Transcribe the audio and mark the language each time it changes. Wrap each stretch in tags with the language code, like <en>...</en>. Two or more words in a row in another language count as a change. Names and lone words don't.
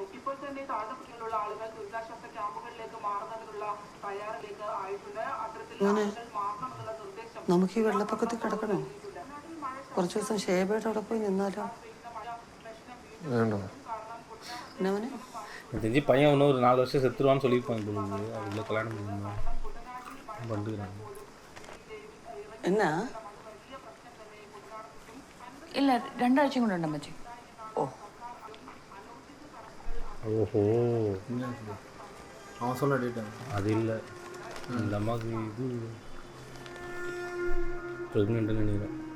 <ml>ഇപ്പോൾ തന്നെ താഴ്ന്നപട്ടികയിലുള്ള ആളുകൾ ദുരിതാശ്വാസ ക്യാമ്പുകളിലേക്ക് മാറുന്നതിനുള്ള തയ്യാറിലേക്ക് ആയിട്ടുണ്ട്. അത്തരത്തിൽ ആളുകൾ മാറണമെന്നുള്ള നിർദ്ദേശം നമുക്ക് ഈ வெள்ளപ്പൊക്കത്തിൽ കിടക്കണോ? കുറച്ച് ദിവസം ഷേബയുടെ അവിടെ പോയി നിന്നാലോ? എന്നവനെ</ml> <ta>எனக்கு தெரிஞ்சு பையன் இன்னும் ஒரு 4 வருஷம் செத்துருவான்னு சொல்லியிருப்பாங்க பொழுது. அதுக்குள்ள கல்யாணம் பண்ணிக்கிறாங்க.</ta> <ml>എന്നാ? ഇല്ല, 2 ആഴ്ചയും കൊണ്ടുണ്ട് അമ്മച്ചി.</ml> <ta>ஓஹோ, அவன் சொன்ன டேட் அது இல்லை. இந்த அம்மாவுக்கு இது ப்ரெக்னெண்ட்டுன்னு நினைக்கிறேன்.</ta>